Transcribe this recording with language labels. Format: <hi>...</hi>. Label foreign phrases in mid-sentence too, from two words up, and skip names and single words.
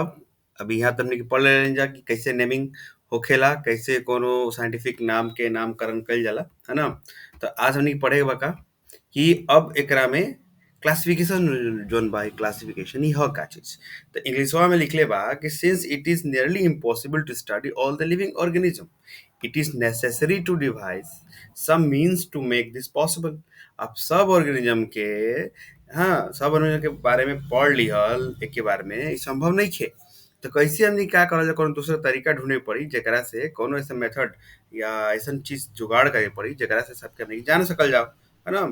<bho>अभी यहाँ तो हमने के पढ़ ले जा कि कैसे नेमिंग होखेला, कैसे कोनो साइंटिफिक नाम के नामकरण कइल जाला, है ना? तो आज हमने के पढ़े के बा का कि अब एकरा में</bho> <en>classification zone</en> <bho>बा क्लासिफिकेशन ही ह का चीज। तो इंग्लिशवा में लिखले बा कि</bho> <en>since it is nearly impossible to study all the living organism it is necessary to devise some means to make this possible.</en> <bho>अब सब ऑर्गेनिज्म के, हाँ, सब ऑर्गेनिज्म के बारे में पढ़ लिहल एक के बारे में ई संभव नइखे। तो कैसे हमनी का करल जा, कोनो दूसरा तरीका ढूँढे के पड़ी जेकरा से कोनो ऐसा मेथड या अइसन चीज़ जुगाड़ करे के पड़ी जेकरा से सबके हमनी के जान सकल जाओ, है ना?</bho>